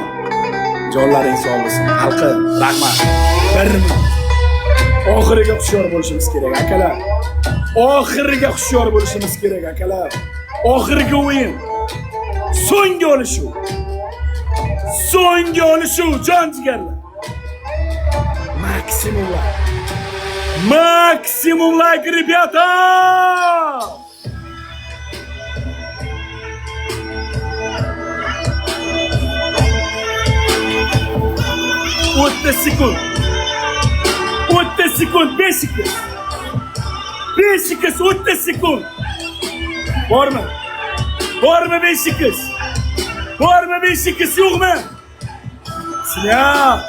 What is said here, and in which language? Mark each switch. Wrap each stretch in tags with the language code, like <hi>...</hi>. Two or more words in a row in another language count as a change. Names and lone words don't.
<uz>Jonlaring sog' bo'lsin. Xalqi, rahmat. Birimiz. Oxiriga hushyor bo'lishimiz kerak, akalar. Oxirgi o'yin. So'nggi olishuv, jon jigarlar.</uz> <ru>Максимум лайк, ребята!</ru> <uz>30 sekund. 5 kez 30 sekund. Bormi 5 kez? Yo'qmi? Sinyal.</uz>